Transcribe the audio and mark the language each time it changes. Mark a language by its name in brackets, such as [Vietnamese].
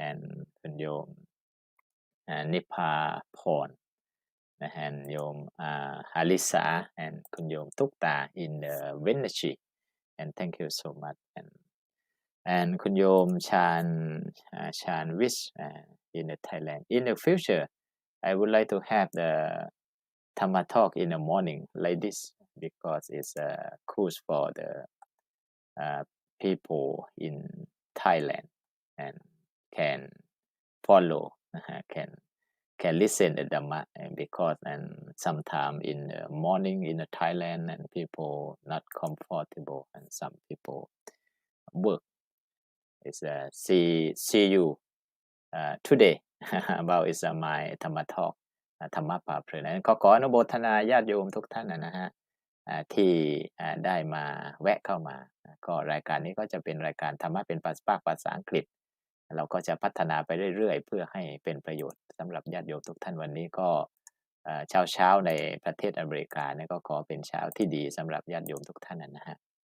[English] And คุณโยมนิพาพร and โยมฮาริสา and คุณโยมตุ๊กตา in the Venetia. And thank you so much. And คุณโยมชาญวิช in the Thailand. In the future, I would like to have the Dhamma talk in the morning like this because it's a course for the people in Thailand and can follow, can listen the Dhamma because and sometime in the morning in the Thailand and people not comfortable and some people work. It's see you today about is my Dhamma talk [Thai] ธรรมะป่าเพลินนั้นขออนุโมทนาญาติโยมทุกท่านนะฮะที่ได้มาแวะเข้ามาก็รายการนี้ก็จะเป็นรายการธรรมะเป็นภาษาอังกฤษเราก็จะพัฒนาไปเรื่อยๆเพื่อให้เป็นประโยชน์สำหรับญาติโยมทุกท่านวันนี้ก็เช้าในประเทศอเมริกาเนี่ยก็ขอเป็นเช้าที่ดีสำหรับญาติโยมทุกท่านนะฮะ